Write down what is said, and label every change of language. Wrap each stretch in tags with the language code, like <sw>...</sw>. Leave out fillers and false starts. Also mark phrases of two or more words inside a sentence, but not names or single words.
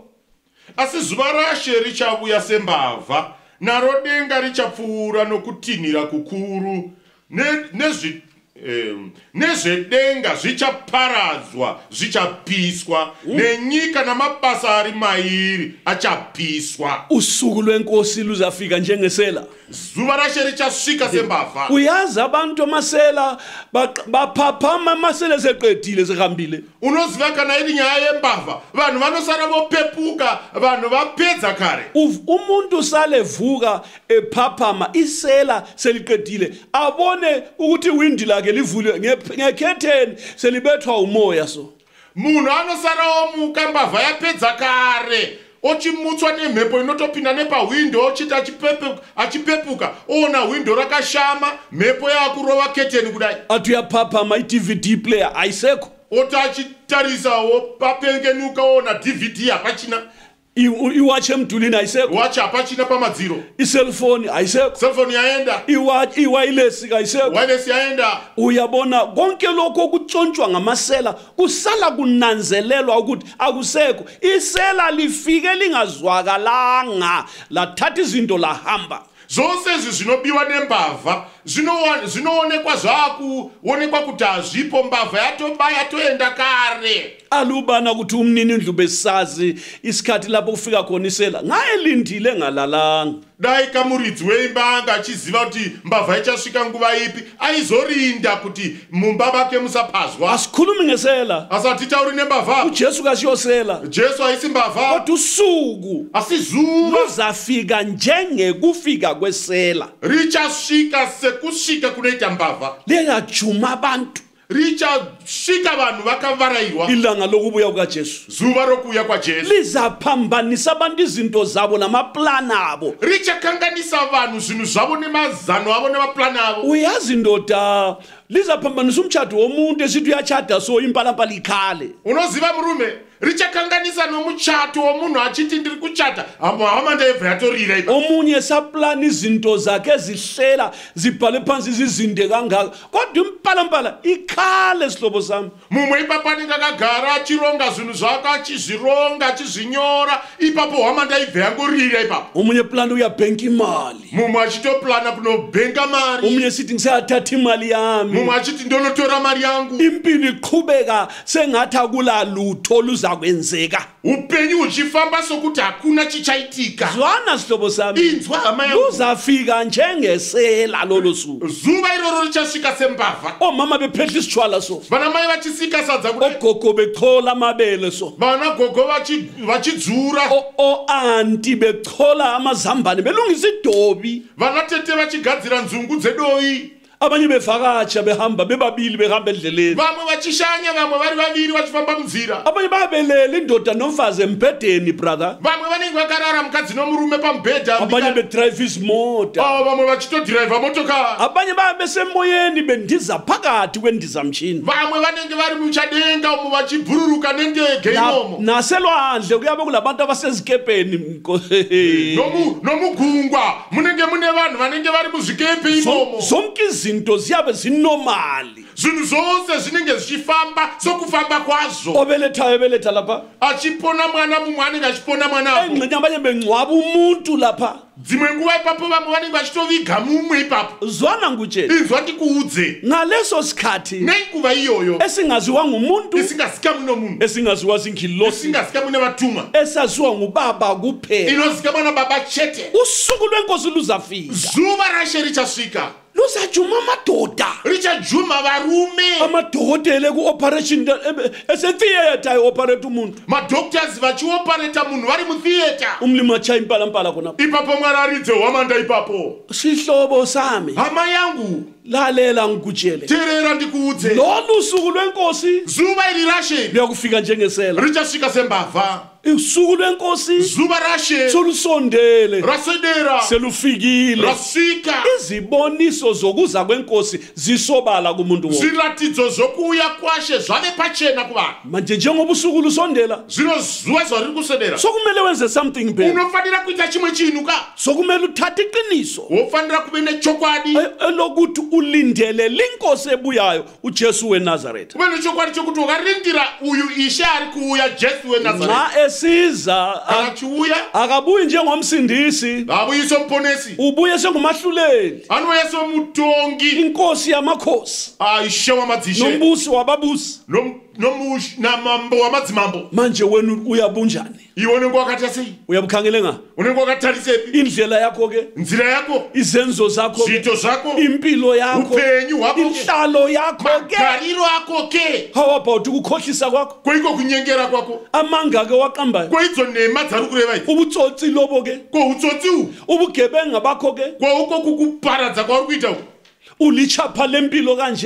<sn>Asi zuva rashe richavuya sembavha, naro denga richapfuura nokutinhira kukuru, nezvedenga zvichaparadzwa zvichapiswa, nenyika namabasa ari mairi achapiswa.</sn> <nd>Usuku lwenkosi luzafika njengesela.</nd> <sn>Zuva rashe richasvika sembavha.</sn> <nd>Uyazi abantu amasela baphaphama amasela seqedile sehambile.</nd> <sn>Unoziva kana iri nyaya yembavha, vanhu vanosara vopepuka, vanhu vapedza kare.</sn> <nd>Umuntu sale vuka ephaphama isela seliqedile, abone ukuthi windi lakhe livulwe ngekhetheni selibethwa umoya so.</nd> <sn>Munhu anosara omuka mbavha yapedza kare, ochimutswa nemhepo inotopinda nepahwindo, ochiti achipepuka ona hwindo rakashama, mhepo yakurova keteni kudai.</sn> <nd>Ati yaphaphama iDVD player aiseko.</nd> <sn>Oti achitarisawo papengenuka ona DVD hapachina,</sn> <nd>Iwatch emdulini aiseko.</nd> <sn>watch hapachina pamadziro,</sn> <nd>Iselfoni aiseko.</nd> <sn>cellphone yaenda,</sn> <nd>Iwireless aiseko.</nd> <sn>wireless yaenda.</sn> <nd>Uyabona konke lokho okutshontshwa ngamasela kusala kunanzelelwa ukuthi akusekho. Isela lifike lingazwakalanga lathatha izinto lahamba.</nd> <sn>Zvose izvi zvinobiwa nembavha zvinoonekwa zvakuonekwa kuti hazvipo, mbavha yatobaya yatoenda kare.</sn> <nd>Alubana ukuthi umnini indlu besazi isikhathi lapho kufika khona isela ngayelindile ngalalanga.</nd> <sn>Dai kamuridzi weimba anga achiziva kuti mbavha ichasvika nguva ipi, aizorinda kuti mumba make musapazwa.</sn> <nd>Asikhulumi ngesela,</nd> <sn>Asatitauri nembavha,</sn> <nd>uJesu kasiyosela.</nd> <sn>Jesu haisi mbavha,</sn> <nd>Kodwa usuku</nd> <sn>asi zuva</sn> <nd>luzafika njengekufika kwesela.</nd> <sn>richasvika sekusvika kunoita mbavha,</sn> <nd>Liyajuma abantu</nd> <sn>richasvika vanhu vakavarairwa.</sn> <nd>ilanga lokubuya kukaJesu.</nd> <sn>Zuva rokuuya kwaJesu</sn> <nd>Lizaphambanisa abantu izinto zabo namaplani abo.</nd> <sn>richakanganisa vanhu zvinhu zvavo nemazano avo nemaplani avo.</sn> <nd>Uyazi ndoda lizaphambanisa umtshado womuntu esithi uyachada so impalampala ikhale.</nd> <sn>Unoziva murume, richakanganisa nomuchato womunhu achiti ndiri kuchata, hama ndaibva yatorira ipa.</sn> <nd>Omunye saplani izinto zakhe ezihlela zibhale phansi izizinde kangaka, kodwa impalampala ikhale sihlobo sami.</nd> <sn>Mumwe ipapo anenge akagara achironga zvinhu zvake, achizvironga achizvinyora, ipapo hama ndaibva yangorira ipapo.</sn> <nd>Omunye plan uyabhenka imali,</nd> <sn>Mumwe achitoplana kunobhenga mari,</sn> <nd>omunye sithi ngisayathatha imali yami.</nd> <sn>mumwe achiti ndonotora mari yangu.</sn> <nd>Impilo iqhubeka sengathi akula lutho luzakwenzeka.</nd> <sn>Upenyu huchifamba sokuti hakuna chichaitika.</sn> <nd>Zwana sihlobo sami,</nd> <sn>Inzwa hama yangu,</sn> <nd>luzafika njengesela lolo suku.</nd> <sn>zuva iroro richasvika sembavha,</sn> <nd>Omama bephethe isitshwala so,</nd> <sn>vanamai vachisika sadza kudai,</sn> <nd>ogogo bechola amabele so,</nd> <sn>vanagogo vachidzura,</sn> <nd>o-anti bechola amazambane belungisa idobi.</nd> <sn>vanatete vachigadzira nzungu dzedoi,</sn> <nd>abanye bevakatsha behamba bebabili behamba endleleni</nd> <sn>vamwe vachishanya vamwe vari vaviri vachifamba munzira</sn> <nd>abanye babelela indoda nomfazi embhedeni brother</nd> <sn>vamwe vanenge vakarara mukadzi nomurume pamubhedha</sn> <nd>abanye bedrive izimota</nd> <sn>vamwe vachitodhiraivha motokari</sn> <nd>abanye babesemoyeni bendiza phakathi kwendizamtshini</nd> <sn>vamwe vanenge vari muchadenga umo vachibhururuka nendege imomo</sn> <nd>naselwandle kuyabe kulabantu abasezikepeni</nd> <sn>nomugungwa munenge mune vanhu vanenge vari muzvikepe imomo</sn> <nd>zonke izinto ziyabe zinomali</nd> <sn>zvinhu zvose zvinenge zvichifamba sokufamba kwazvo</sn> <nd>obelethayo ebeletha lapha</nd> <sn>achipona mwana mumwe anenge achipona mwana</sn> <nd>engxenye abanye bengcwaba umuntu lapha</nd> <sn>dzimwe nguva ipapo vamwe vanenge vachitoviga mumwe ipapo</sn> <nd>zwana ngutshela</nd> <sn>inzwa ndikuudze</sn> <nd>ngaleso sikhathi</nd> <sn>nenguva iyoyo</sn> <nd>esingaziwa ngumuntu</nd> <sn>isingazikamwi nomunhu</sn> <nd>esingaziwa zingilosi</nd> <sn>isingazikamwi nevatumwa</sn> <nd>esaziwa ngubaba kuphela</nd> <sn>inozikamwa nababa chete</sn> <nd>usuku lwenkosi luzafika</nd> <sn>zuva rashe richasvika</sn> <nd>luzajuma amadoda</nd> <sn>richajuma varume</sn> <nd>amadokotela ku-operation esetheatre ayi-operate umuntu</nd> <sn>madoctors vachiopareta munhu vari mutheatre</sn> <nd>umlimi atshaya impalampala khonapho</nd> <sn>ipapo mwararidze hwamanda ipapo</sn> <nd>sihlobo sami</nd> <sn>hama yangu</sn> <nd>lalela ngikutshele</nd> <sn>teerera ndikuudze</sn> <nd>lolu suku lwenkosi</nd> <sn>zuva iri rashe</sn> <nd>luyakufika njengesela</nd> <sn>richasvika sembavha</sn> <nd>usuku lwenkosi</nd> <sn>zuva rashe</sn> <nd>solusondele</nd> <sn>raswedera</sn> <nd>selufikile</nd> <sn>rasvika</sn> <nd>iziboniso zokuza kwenkosi zisobala kumuntu wonke</nd> <sn>zviratidzo zvokuuya kwashe zvave pachena kuvanhu</sn> <nd>manje njengoba usuku lusondela</nd> <sn>zvino zuva zvariri kuswedera</sn> <nd>sokumele wenze something phela</nd> <sn>unofanira kuita chimwe chinhu ka</sn> <nd>sokumele uthathe iqiniso</nd> <sn>wofanira kuve nechokwadi</sn> <nd>elokuthi ulindele linkosi ebuyayo uJesu weNazaretha</nd> <sn>kuve nechokwadi chokuti wakarindira uyu ishe ari kuuya Jesu weNazaretha</sn> <nd>nxa esiza</nd> <sn>akachiuya</sn> <nd>akabuyi njengomsindisi</nd> <sn>abuyi somuponesi</sn> <nd>ubuye sengumahluleli</nd> <sn>anouya somutongi</sn> <nd>inkosi yamakhosi</nd> <sn>ishe wamadzishe</sn> <nd>nombusi wababusi</nd> <sn>namambo wamadzimambo</sn> <nd>manje wena uyabunjani</nd> <sn>iwe unenge wakati sei</sn> <nd>uyabukhangele nga</nd> <sn>unenge wakatarisepi</sn> <nd>indlela yakho ke</nd> <sn>nzira yako</sn> <nd>izenzo zakho</nd> <sn>zviito zvako</sn> <nd>impilo yakho</nd> <sn>upenyu hwako</sn> <nd>inhlalo yakho ke</nd> <sn>magariro ako ke</sn> <en>how about</en> <nd>ukukhohlisa kwakho</nd> <sn>koiko kunyengera kwako</sn> <nd>amanga ke waqambayo</nd> <sn>koidzo nhema dzari kureva idzi</sn> <nd>ubutsotsi lobo ke</nd> <sn>koutsotsi uhu</sn> <nd>ubugebenga bakho ke</nd> <sn>kwauko kukuparadza kwauri kuita uku</sn> <nd>ulichapha lempilo kanje</nd>